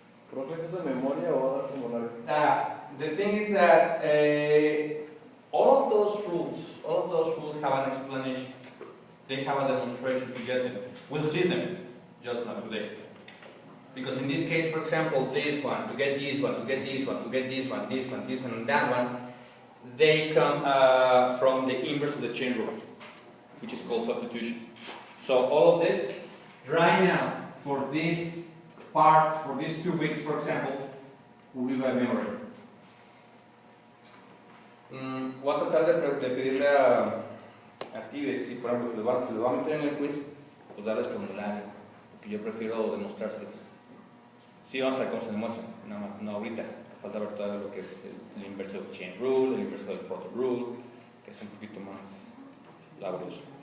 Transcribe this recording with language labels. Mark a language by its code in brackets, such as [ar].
[es] ¿Profe, eso es de memoria o va a dar formulario? [en] The thing is that all of those rules have an explanation. They have a demonstration to get them. We'll see them, just not today. Because in this case, for example, this one, to get this one, to get this one, to get this one, this one, this one, and that one, they come from the inverse of the chain rule, which is called substitution. So all of this, right now, for this part, for these 2 weeks, for example, will be by memory. [es] Voy a tratar de pedirle a ti, si por ejemplo se les va a meter en el quiz, pues darles formulario, porque yo prefiero demostrárselos. Sí, vamos a ver cómo se demuestra, nada más, no ahorita. Falta ver todo lo que es el inverso del chain rule, el inverso del product rule, que es un poquito más laborioso.